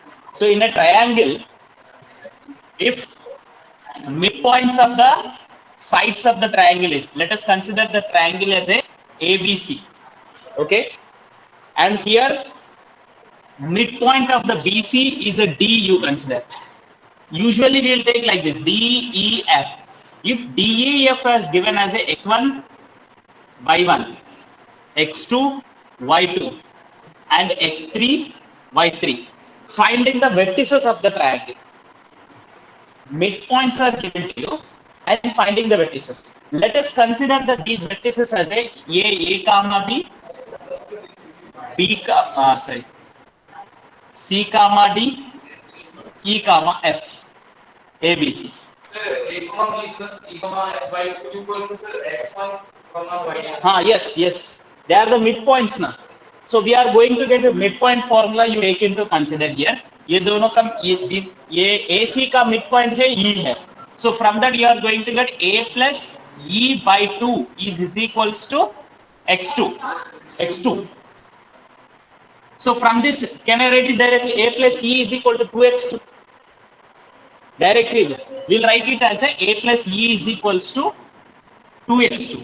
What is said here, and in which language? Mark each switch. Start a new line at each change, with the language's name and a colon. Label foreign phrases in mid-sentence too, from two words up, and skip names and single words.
English: So in a triangle, if midpoints of the sides of the triangle is, let us consider the triangle as a ABC, okay, and here midpoint of the BC is a D, you consider. Usually we will take like this, DEF. If DEF is given as a x1 y1, x2 y2 and x3 y3, finding the vertices of the triangle. Midpoints are given to you and finding the vertices. Let us consider that these vertices as a comma B, C comma D, E comma F, A B C. Sir, A comma B plus E comma F by 2 equal to sir x1 comma y. Yes. They are the midpoints now. So we are going to get a midpoint formula you take into consider here.
Hindi: ये दोनों का ये AC का midpoint है E है.
English: So from that you are going to get A plus E by 2 is equals to x2. So from this, can I write it directly? A plus E is equal to 2x2. Directly, we'll write it as a plus E is equals to 2x2.